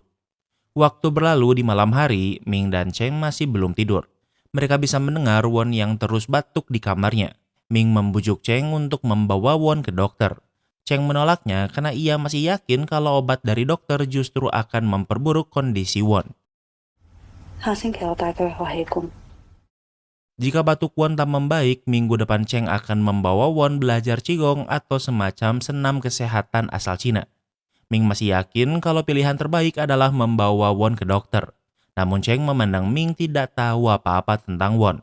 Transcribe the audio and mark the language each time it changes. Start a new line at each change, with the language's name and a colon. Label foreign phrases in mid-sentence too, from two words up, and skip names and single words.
Indonesian: Waktu berlalu di malam hari, Ming dan Cheng masih belum tidur. Mereka bisa mendengar Won yang terus batuk di kamarnya. Ming membujuk Cheng untuk membawa Won ke dokter. Cheng menolaknya karena ia masih yakin kalau obat dari dokter justru akan memperburuk kondisi Won.
Cantonese: 下星期我帶佢去學氣功。
Indonesian: Jika batuk Won tak membaik, minggu depan Cheng akan membawa Won belajar Qigong atau semacam senam kesehatan asal Cina. Ming masih yakin kalau pilihan terbaik adalah membawa Won ke dokter. Namun Cheng memandang Ming tidak tahu apa-apa tentang Won.